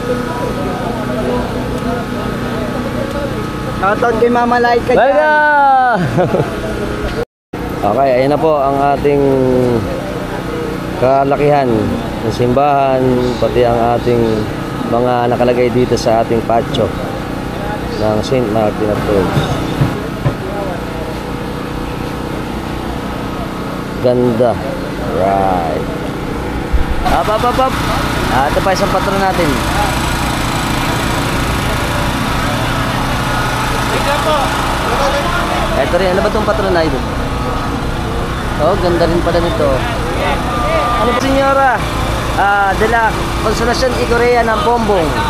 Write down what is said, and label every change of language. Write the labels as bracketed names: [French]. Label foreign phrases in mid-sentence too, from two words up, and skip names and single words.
[Filipino] Shoutout kay Mama Laika dyan. Okay, ayun na po ang ating kalakihan ng simbahan, pati ang ating mga nakalagay dito sa ating patio ng St. Martin of Tours. Ganda. [English] Right. Up. [Filipino] Ito pa isang patron natin. Ito rin, ano ba itong patron na ito? Ganda rin pala nito. Ano po, Senyora? De la Consolacion y Correa ng Pombong.